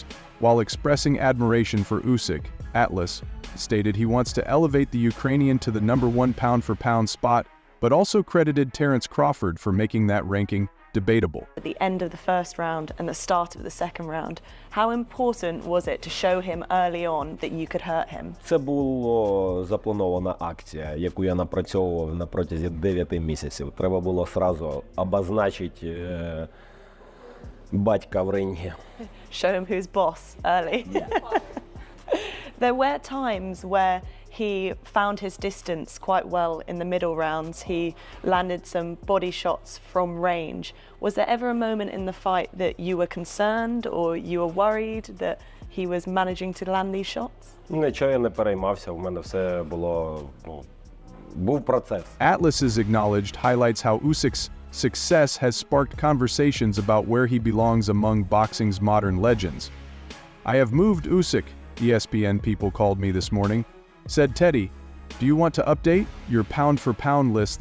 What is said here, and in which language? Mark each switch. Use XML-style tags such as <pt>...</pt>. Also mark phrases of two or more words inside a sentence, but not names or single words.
<en>While expressing admiration for Usyk, Atlas stated he wants to elevate the Ukrainian to the #1 pound-for-pound spot, but also credited Terence Crawford for making that ranking debatable. At the end of the first round and the start of the second round, how important was it to show him early on that you could hurt him?</en> <uk>Це була запланована акція, яку я напрацьовував на протязі 9 місяців. Треба було одразу обозначити батька в рингі.</uk> <en>Show him who's boss early. There were times where he found his distance quite well in the middle rounds. He landed some body shots from range. Was there ever a moment in the fight that you were concerned or you were worried that he was managing to land these shots?</en> <uk>Нічого я не переймався, в мене все було Був процес.</uk> <en>Atlas's acknowledged highlights how Usyk's success has sparked conversations about where he belongs among boxing's modern legends. "I have moved Usyk," ESPN people called me this morning. Said Teddy, "Do you want to update your pound-for-pound list?"</en>